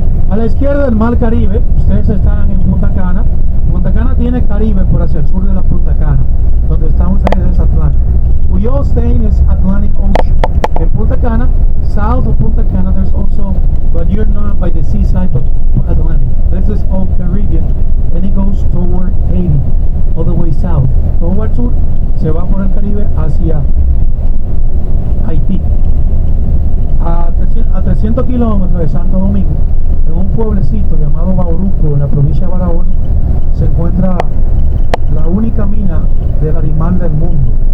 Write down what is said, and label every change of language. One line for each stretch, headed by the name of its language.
Spanish: A la izquierda del Mar Caribe, ustedes están en Punta Cana. Punta Cana tiene Caribe por hacia el sur de la Punta Cana. Donde están ustedes es Atlántico.
English: We all stay in is Atlantic Ocean. In Punta Cana, south of Punta Cana, there's also, but you're not by the seaside, but Atlantic. This is all Caribbean, and it goes toward Haiti, all the way south.
Spanish: Todo al sur, se va por el Caribe hacia Haití. A 300 kilómetros de Santo Domingo, en un pueblecito llamado Bauruco, en la provincia de Barahona, se encuentra la única mina de Larimar del mundo.